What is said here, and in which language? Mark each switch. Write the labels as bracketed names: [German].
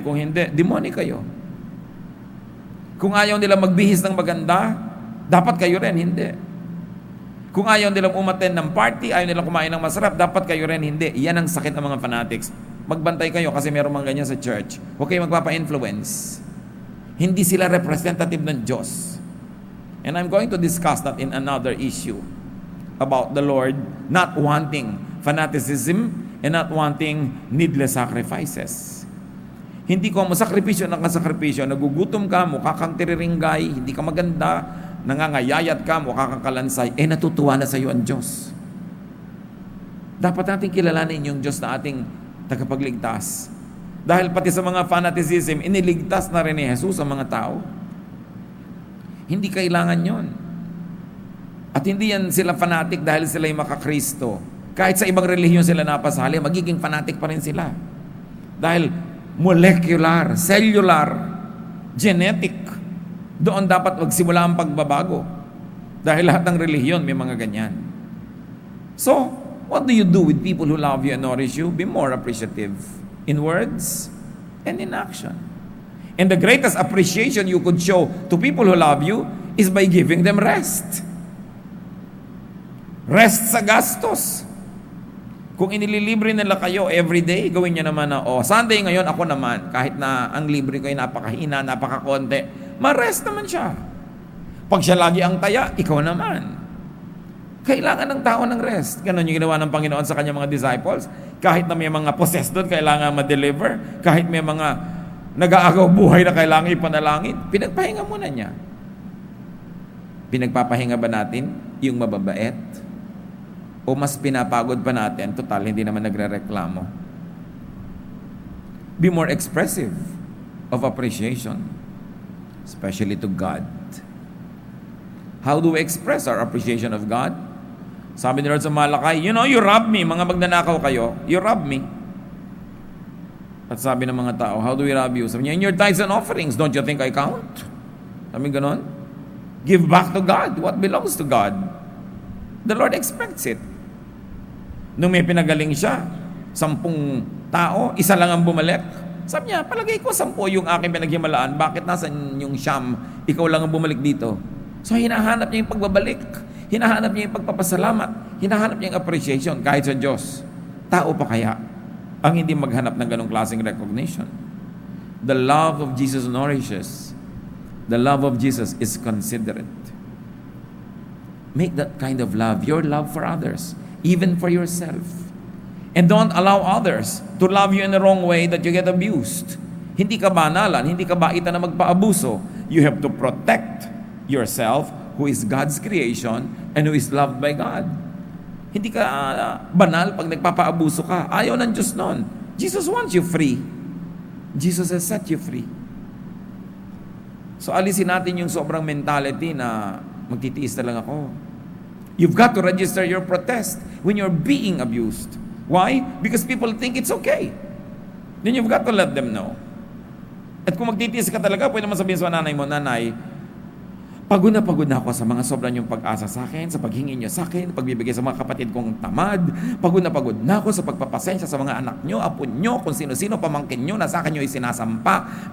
[Filipino] Kung hindi, demoni kayo. Kung ayaw nila magbihis ng maganda, dapat kayo rin. Hindi. Kung ayaw nilang umattend ng party, ayaw nilang kumain ng masarap, dapat kayo rin. Hindi. Yan ang sakit ng mga fanatics. Magbantay kayo kasi meron mga ganyan sa church. Huwag kayo magpapa-influence. Hindi sila representative ng Diyos. [English] And I'm going to discuss that in another issue about the Lord not wanting fanaticism and not wanting needless sacrifices. [Filipino] Hindi ko masakripisyo ng kasakripisyo, nagugutom ka, mukha kang tiriringgay, hindi ka maganda, nangangayayat ka, mukha kang kalansay, natutuwa na sa iyo ang Diyos. Dapat natin kilalanin yung Diyos na ating tagapagligtas. Dahil pati sa mga fanaticism, iniligtas na rin ni Jesus ang mga tao. Hindi kailangan yon. At hindi yan sila fanatic dahil sila'y makakristo. Kahit sa ibang relihiyon sila napasali, magiging fanatic pa rin sila. Dahil molecular, cellular, genetic, doon dapat magsimula ang pagbabago. Dahil lahat ng relihiyon may mga ganyan. [English] So, what do you do with people who love you and nourish you? Be more appreciative in words and in action. And the greatest appreciation you could show to people who love you is by giving them rest. [Filipino] Rest sa gastos. Kung inililibre nila kayo everyday, gawin nyo naman na, Sunday ngayon ako naman, kahit na ang libre ko ay napakahina, napakakonte, ma-rest naman siya. Pag siya lagi ang taya, ikaw naman. Kailangan ng tao ng rest. Ganon yung ginawa ng Panginoon sa kanyang mga disciples. Kahit na may mga possessed doon, kailangan ma-deliver. Kahit may mga nag-aagaw buhay na kailangan ipanalangin, pinagpahinga muna niya. Pinagpapahinga ba natin yung mababait? O mas pinapagod pa natin, total, hindi naman nagre-reklamo? [English] Be more expressive of appreciation, especially to God. How do we express our appreciation of God? [Filipino] Sabi ni Lord sa Malakay, [English] you rob me, [Filipino] mga magnanakaw kayo, [English] you rob me. [Filipino] At sabi ng mga tao, [English] how do we rob you? [Filipino] Sabi niya, [English] in your tithes and offerings, don't you think I count? [Filipino] Sabi ganon. [English] Give back to God what belongs to God. The Lord expects it. [Filipino] Nung may pinagaling siya, 10 tao, isa lang ang bumalik. Sabi niya, palagay ko 10 yung aking pinaghimalaan, bakit nasan yung siyam, ikaw lang ang bumalik dito? So hinahanap niya yung pagbabalik, hinahanap niya yung pagpapasalamat, hinahanap niya yung appreciation kahit sa Diyos. Tao pa kaya ang hindi maghanap ng ganong klaseng recognition? [English] The love of Jesus nourishes. The love of Jesus is considerate. Make that kind of love your love for others, even for yourself. And don't allow others to love you in the wrong way that you get abused. [Filipino] Hindi ka banalan, hindi ka baitan na magpaabuso. [English] You have to protect yourself, who is God's creation and who is loved by God. [Filipino] Hindi ka banal pag nagpapaabuso ka. Ayaw ng Diyos nun. [English] Jesus wants you free. Jesus has set you free. [Filipino] So alisin natin yung sobrang mentality na magtitiis na lang ako. [English] You've got to register your protest when you're being abused. Why? Because people think it's okay. Then you've got to let them know. [Filipino] At kung magtitiis ka talaga, pwede naman sabihin sa nanay mo, Nanay, pagod na ako sa mga sobrang yung pag-asa sa akin, sa paghingi niyo sa akin, pagbibigay sa mga kapatid kong tamad. Pagod na ako sa pagpapasensya sa mga anak niyo, apo niyo, kung sino-sino pamangkin niyo na sa akin niyo isinasampa.